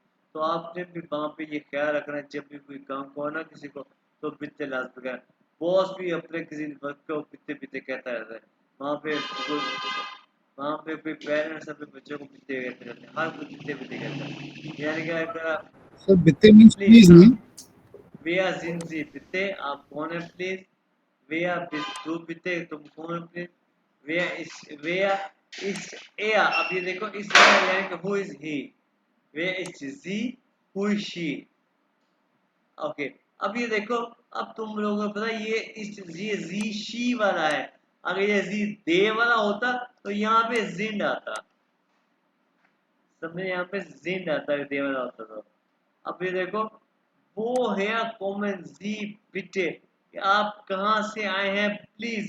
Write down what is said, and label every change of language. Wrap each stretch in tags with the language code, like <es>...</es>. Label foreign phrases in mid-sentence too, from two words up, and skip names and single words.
<ur>تو آپ نے بھی وہاں پہ یہ خیال رکھنا ہے، جب بھی کوئی کام کو نہ کسی کو، تو بِتے لازمی کہنا. باس بھی اپنے کسی ورک کو</ur> <de>bitte bitte</de> <ur>کہتا رہتا ہے. وہاں پہ کوئی پیرنٹس اپنے بچوں کو بِتے کہتے رہتے ہیں، ہر کوئی</ur> <de>bitte bitte</de> <ur>کہتا ہے. یعنی کہ اگر سر بِتے مینز प्लीज, प्लीज हाँ, नहीं?</ur> <de>wer sind Sie bitte?</de> <ur>آپ کون ہے پلیز?</ur> <de>Wer bist du bitte?</de> <ur>تم کون ہے پلیز?</ur> <de>Wer ist er?</de> <ur>اب یہ دیکھو، اس یعنی کہ</ur> <en>who is he?</en> <de>Wer ist sie?</de> <en>Who is she?</en> <ur>ओके, اب یہ دیکھو، اب تم لوگوں کو پتا ہے یہ یہ جی شی والا ہے. اگر یہ جی دے والا ہوتا تو یہاں پہ زِنڈ آتا، سمجھے? یہاں پہ زِنڈ آتا ہے، دے والا ہوتا تو۔ اب یہ دیکھو، وہ ہے کامن جی بِٹے، کہ آپ کہاں سے آئے ہیں پلیز.</ur>